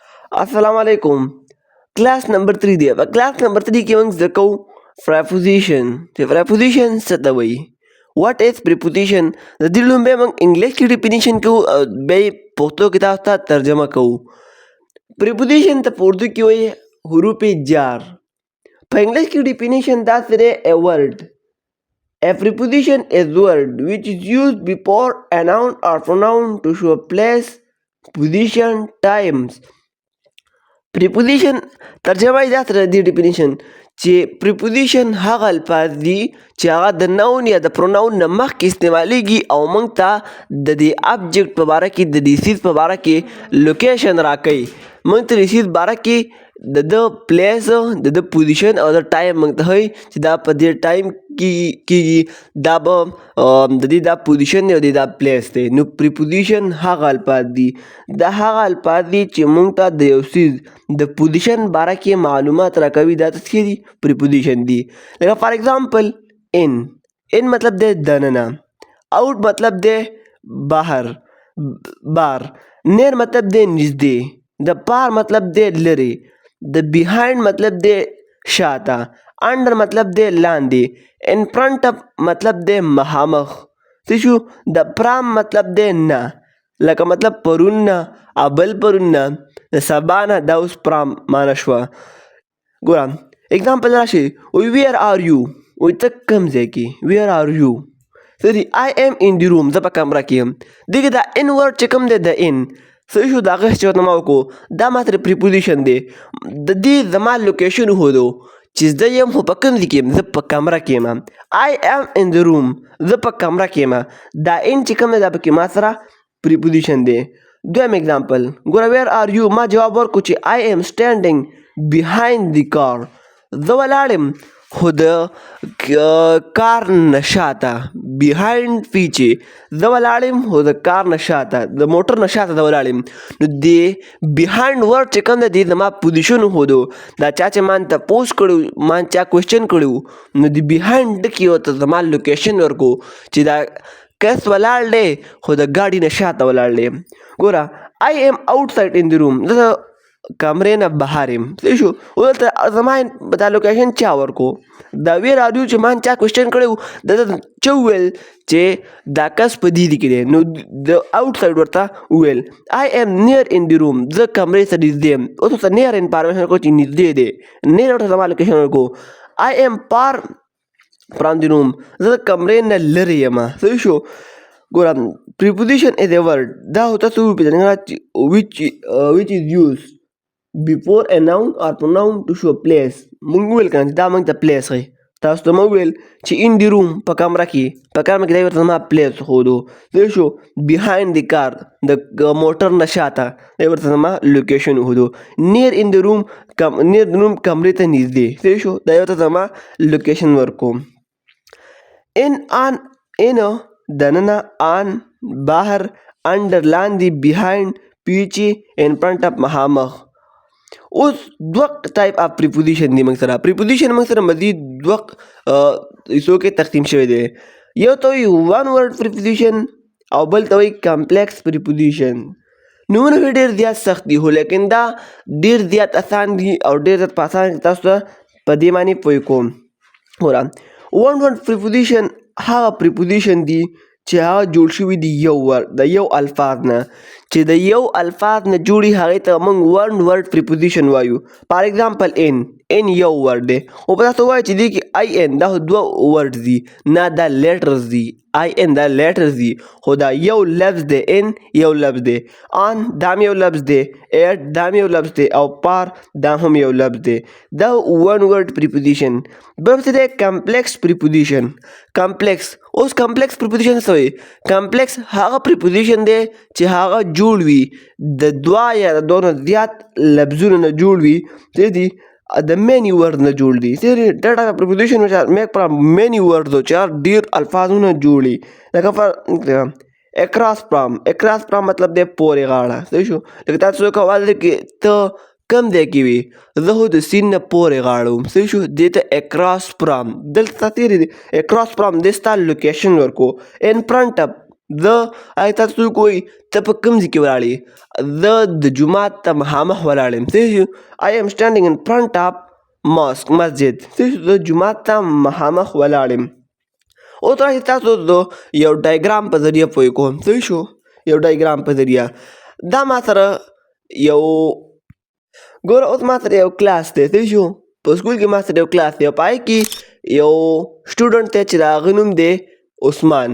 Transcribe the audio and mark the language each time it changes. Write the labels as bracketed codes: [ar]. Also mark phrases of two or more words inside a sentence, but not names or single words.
[ar] السلام عليكم. [en] Class number 3 [ps] دی. په [en] class number 3 [ps] کې موږ زده کوو preposition. چې preposition څه ته وایي. [en] What is preposition؟ [ps] د دې لومړی موږ انګلیش کې definition کوو او بیا یې پښتو کې تاسو ته ترجمه کوو. preposition ته په اردو کې وایي [ur] حروف جار. [ps] په انګلیش کې definition داسې دی [en] a word. A preposition is word which is used before a noun or pronoun to show place, position, times. [ps] preposition ترجمه یې داسې ده د دې definition چې preposition هغه الفاظ دي چې هغه د نون یا د پروناون نه مخکې استعمالیږي او موږ ته د دې object په باره کې د دې څیز په باره کې لوکیشن راکوي. موږ ته د څیز باره کې د پلیس د پوزیشن او د ټایم موږ ته ښایي چې دا په دې ټایم کې کېږي دا به د دې دا پوزیشن دی او د دا پلیس دی. نو preposition هغه الفاظ دي دا هغه الفاظ دي چې موږ ته د یو څیز د پوزیشن باره کې معلومات راکوي. دا څه دي preposition دي. لکه [en] for example [ps] in مطلب دی دننه، out مطلب دی بهر بار، near مطلب دی نږدې، د پار مطلب دی لرې، د behind مطلب دی شاته، under مطلب دی لاندې، [en] in front of [ps] مطلب دی مخامخ. څه شو د from مطلب دی نه، لکه مطلب پرون نه، بل پرون نه، د سبا نه، دا اوس from معنی شوه. ګوره اگزامپل راشي [en] where are you، [ps] وایي ته کوم ځای کې، [en] where are you. I am in the room، [ps] زه په کمره کې یم. دغه دا in word چې کوم دی د in څه شو د هغه چې ورته ما وکړو دا ما سره preposition دی. د دې زما لوکیشن وښودو چې زه یم خو په کوم ځای کې یم، زه په کمره کې یم. [en] I am in the room، [ps] زه په کمره کې یم. دا in چې کوم دی دا پکې ما سره preposition دی. دویم اگزامپل ګوره [en] where are you، [ps] ما جواب ورکړو چې [en] I am standing behind the car، [ps] زه ولاړ یم خو د کار نه شاته، behind پیچې، زه ولاړ یم خو د کار نه شاته، د موټر نه شاته زه ولاړ یم. نو د behind word چې کوم دی زما پوزیشن وښودو. دا چا چې ما تپوس کړی ما چا کوېسچن کړی و نو د behind کې ورته زما لوکیشن ورکړو چې دا کس ولاړ دی خو د ګاډي نه شاته ولاړ دی. [en] ګوره I am outside in the room، [ps] زه کمرې نه بهر یم. څه شو دلته زما دا لوکیشن چا ورکړو. دا [en] where are you [ps] چې ما چا کوېسچن کړی و دلته چا وویل چې دا کس په دې کې دی نو د outside ورته وویل. [en] I am near in the room، [ps] زه کمرې سره نږدې یم. اوس ورته near انفارمیشن ورکړو چې نږدې دی، near ورته زما لوکیشن ورکړو. [en] I am far from the room، [ps] زه کمرې نه لرې یم. [en] څه شو ګوره preposition is a word [ps] دا تاسو وپېژنئ [en] which is used before a noun or pronoun to show place. [ps] موږ وویل که نه دا موږ ته place ښایي. تاسو ته مو وویل چې [en] in the room [ps] په کمره کې دی ورته زما place ښودو. څه شو [en] behind the car [ps] د موټر نه شاته دی ورته زما لوکیشن وښودو. [en] near in the room [ps] کمرې ته نږدې. څه شو دا ورته زما لوکیشن ورکوم. in دننه، on بهر، under لاندې، behind پیچې، [en] in front of [ps] مخامخ. اوس دوه [en] type of [ps] preposition دي موږ سره. preposition موږ سره مزید دوه حصو کې تقسیم شوی دی. یو ته وایي [en] one word preposition [ps] او بل ته وایي [en] complex preposition. [ps] نومونه یې ډېر زیات سخت دي خو لیکن دا ډېر زیات اسان دي او ډېر زیات په اسانه تاسو ته په دې باندې پوه کوم. ګوره [en] one word preposition [ps] هغه preposition دي چې هغه جوړ شوي دي د یو الفاظ نه چې د یو الفاظ نه جوړي هغې ته موږ [en] one word preposition [ps] وایو. [en] for example [ps] in یو ورډ دی او په تاسو وایي چې دې کې in دا دوه ورډ دي نه دا لیټرز دي. in دا لیټرز دي خو دا یو لفظ دی. in یو لفظ دی. on دا هم یو لفظ دی. at دا هم یو لفظ دی او par دا هم یو لفظ دی. دا [en] one word preposition. [ps] بل څه دی [en] complex preposition. [ps] اوس [en] complex preposition [ps] څه وایي. complex هغه preposition دی چې هغه جوړ وي د دوه یا د دوه نه زیات لفظونو نه جوړ وي. څه دي د [en] many word [ps] نه جوړ دي. ډېر [en] preposition which are made from many words [ps] چې ډېر الفاظونه جوړي. لکه [en] across from [ps] مطلب دی پورې غاړه. صحیح شو لکه تاسو کولی کې ته کم ځای کې وي زه خو د سیند نه پورې غاړه وم. صحیح شو دې ته [en] across from [ps] دلته تېرې دي [en] across from [ps] دې ستا لوکیشن ورکو. [en] in front of [ps] زه آیا تاسو څوک وایي ته په کوم ځای کې ولاړ یې؟ زه د جومات ته مخامخ ولاړ یم. [en] I am standing in front of mosque مسجد. [ps] زه جومات ته مخامخ ولاړ یم. اوس راشئ تاسو د یو ډایګرام په ذریعه پوه کوم. صحیح شو؟ یو ډایګرام په ذریعه دا ما سره یو ګوره اوس ما سره یو کلاس دی. صحیح شو؟ په سکول کې ما سره یو کلاس دی او په هغې کې یو سټوډنټ دی چې د هغه نوم دی عثمان.